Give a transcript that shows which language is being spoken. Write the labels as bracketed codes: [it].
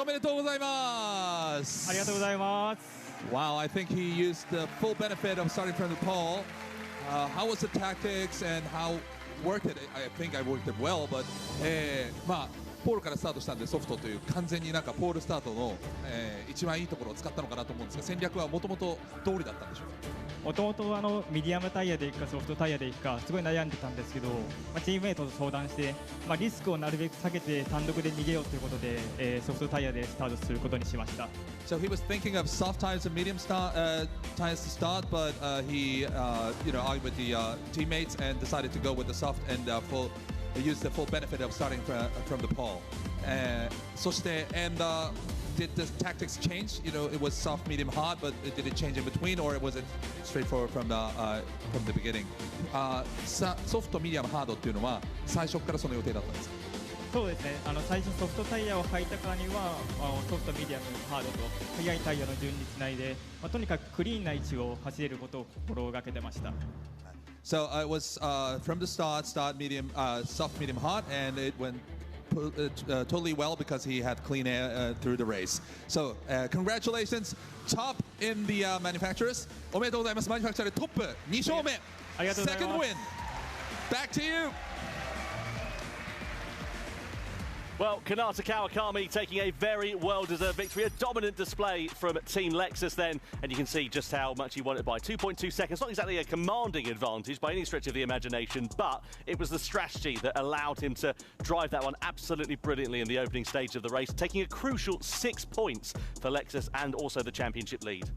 [ja] おめでとうございます。ありがとうございます。 [en] Wow, I think he used the full benefit of starting from the pole. How was the tactics and how worked it? I think I worked it well, but [ja] まあポールからスタートしたんでソフトという完全になんかポールスタートの、一番いいところを使ったのかなと思うんですが、戦略はもともと通りだったんでしょうか。もともとミディアムタイヤでいくかソフトタイヤでいくかすごい悩んでたんですけど、チームメイトと相談して、リスクをなるべく下げて単独で逃げようということで、ソフトタイヤでスタートすることにしました。 [en] So he was thinking of soft tires and medium tires to start, but he argued with the teammates and decided to go with the soft and use the full benefit of starting from the pole. [ja] そして [en] did the tactics change? You know, it was soft, medium, hard, but did it change in between, or was it straightforward from the beginning? [ja] ソフト、ミディアム、ハードっていうのは最初からその予定だったんですか？そうですね。最初ソフトタイヤを履いたからにはソフト、ミディアム、ハードと速いタイヤの順につないで、とにかくクリーンな位置を走れることを心がけてました。 [en] So it was from the start, medium, soft, medium, hard, and it went totally well because he had clean air through the race. So congratulations, top in the manufacturers. [ja] おめでとうございます。マニュファクチャーでトップ2勝目。ありがとうございます。 [en] Second win. Back to you. Well, Kanata Kawakami taking a very well-deserved victory, a dominant display from Team Lexus then, and you can see just how much he won it by 2.2 seconds. Not exactly a commanding advantage by any stretch of the imagination, but it was the strategy that allowed him to drive that one absolutely brilliantly in the opening stage of the race, taking a crucial 6 points for Lexus and also the championship lead.